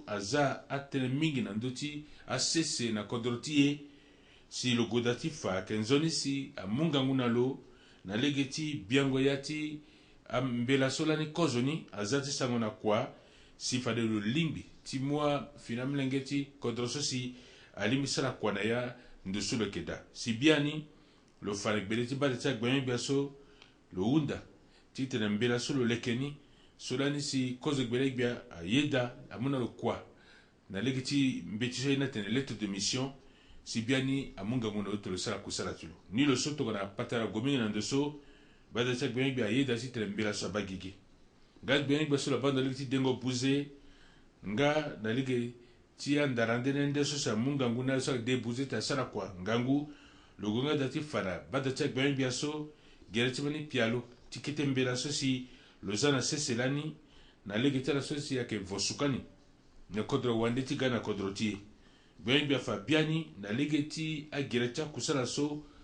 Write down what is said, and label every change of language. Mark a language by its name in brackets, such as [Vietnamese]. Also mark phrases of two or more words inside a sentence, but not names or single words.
[Sango] aza atene mingi na ndo ti asese na kodro ti ye si lo goda ti fa kenzoni si amungangu na lo na lege ti biango yati mbela so lani kozo ni aza ti sango na kwa si fade lo limbi ti mua fina mlenge ti kodro so si alimbi sara kwa na ya ndo so lo keda si biani lo fare gbele ti bade ti agbengba so lo unda ti tene mbela so lo lekeni so lani si kozo gbele gbia ayeda amuna lo kwa na lege ti mbeti so ina tene [French] lettre de mission [Sango] si biani amunga ngona to lo sara kusala tulo ni lo so to na patara gomingi na ndo so bada ti agbengba ayeda ti tene mbela so abagigi nga gbengba so lo bando lege ti dengo buze nga na lege ti andara ndene so sa munga nguna so de buze ta sara kwa ngangu lo gonga dati fara bada ti agbengba so gere ti bani pialo ti kete mbela so si lo zana sese lani na lege ti ala so si yake vosukani na kodro wande ti ga na kodro ti gben bia fa biani na legeti a gerecha kusala so